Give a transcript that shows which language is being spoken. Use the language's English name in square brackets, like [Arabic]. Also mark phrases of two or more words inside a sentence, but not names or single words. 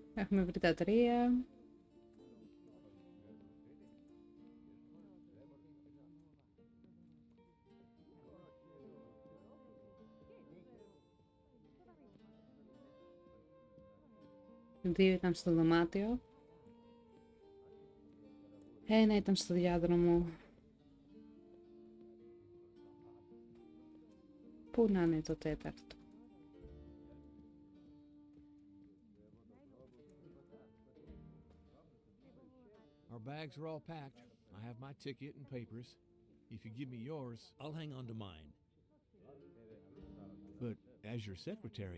[Greek] Έχουμε βρει τα τρία. Δύο ήταν στο δωμάτιο. Ένα ήταν στο διάδρομο. Πού να είναι το τέταρτο? [English] Our bags are all packed. I have my ticket and papers. If you give me yours, I'll hang on to mine. But as your secretary...